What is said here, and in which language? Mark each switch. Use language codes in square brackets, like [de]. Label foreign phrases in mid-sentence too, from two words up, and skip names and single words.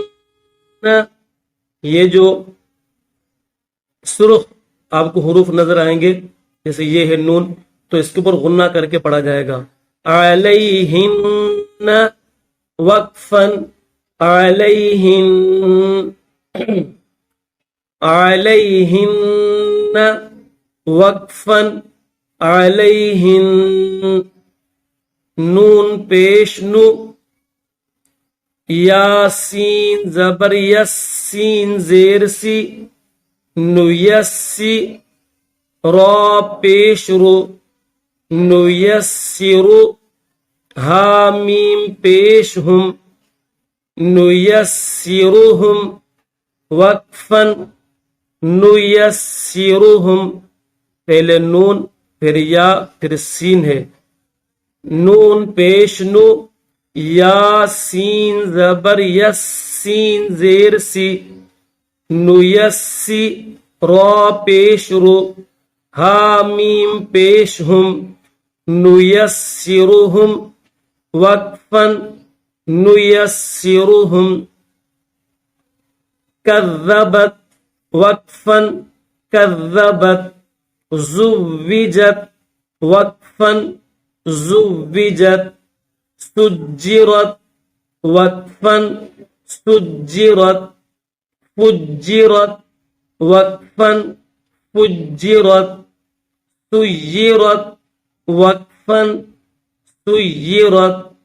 [ur] یہ جو سرخ آپ کو حروف نظر آئیں گے، جیسے یہ ہے نون، تو اس کے اوپر غنہ کر کے پڑھا جائے گا، [ar] علیہن وقفا علیہن علیہن وقفا علیہن [ur] نون پیش نو یاسین زبر یس سین زیر سی نیسی را پیش رو نیسرو حامیم پیش ہم نیسرہم وقفا نیسرہم پہلے نون پھر یا پھر سین ہے نون پیش نو یا سین زبر یس سین زیر سی نیسی را پیش رو حامیم پیش ہم [ar] نیسرہم وقفا نیسرہم کذبت وقفا کذبت زوجت وقفا زوجت سجرت وقفا سجرت فجرت وقفا فجرت سيرت وقفا سيرت